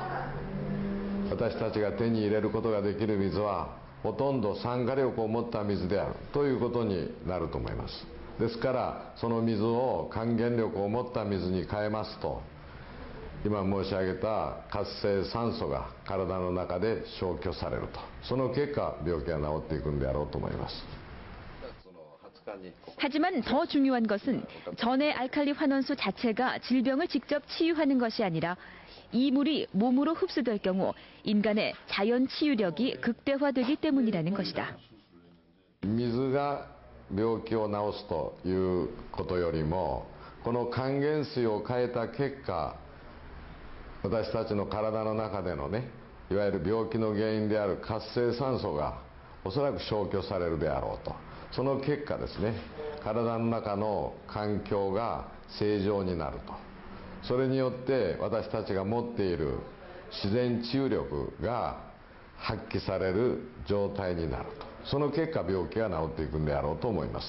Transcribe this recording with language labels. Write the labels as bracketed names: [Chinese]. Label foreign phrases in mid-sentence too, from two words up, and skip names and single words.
[Japanese] 私たちが手に入れることができる水はほとんど酸化力を持った水であるということになると思います。ですからその水を還元力を持った水に変えますと今申し上げた活性酸素が体の中で消去されるとその結果病気が治っていくんであろうと思います。 [Korean] 하지만 더 중요한 것은 전해 알칼리 환원수 자체가 질병을 직접 치유하는 것이 아니라 이 물이 몸으로 흡수될 경우 인간의 자연 치유력이 극대화되기 때문이라는 것이다. [Japanese] 水が 病気を治すということよりもこの還元水を変えた結果私たちの体の中でのねいわゆる病気の原因である活性酸素がおそらく消去されるであろうとその結果ですね体の中の環境が正常になるとそれによって私たちが持っている自然治癒力が発揮される状態になると その結果病気が治っていくんであろうと思います。